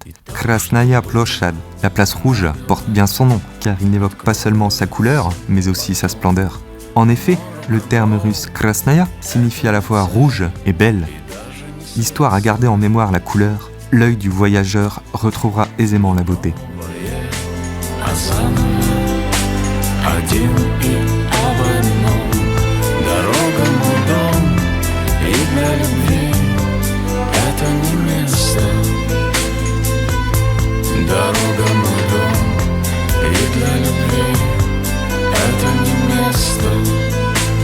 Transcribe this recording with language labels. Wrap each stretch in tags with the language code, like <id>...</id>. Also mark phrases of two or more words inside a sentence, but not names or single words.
<fr>Krasnaya Ploshad, la place rouge, porte bien son nom, car il n'évoque pas seulement sa couleur, mais aussi sa splendeur. En effet, le terme russe Krasnaya signifie à la fois rouge et belle. L'histoire a gardé en mémoire la couleur, l'œil du voyageur retrouvera aisément la beauté.</fr> <ru>Дорога мой дом, и для любви это не место.</ru>